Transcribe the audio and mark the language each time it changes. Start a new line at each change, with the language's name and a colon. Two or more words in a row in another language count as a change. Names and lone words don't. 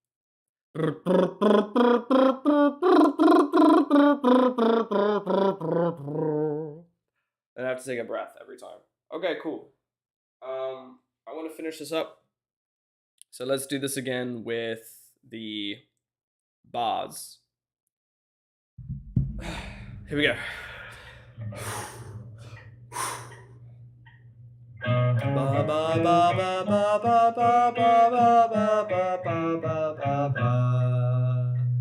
English: And I have to take a breath every time. Okay, cool. I want to finish this up. So let's do this again with the bars. Here we go. Ba ba ba ba ba ba ba ba ba ba ba ba ba ba ba.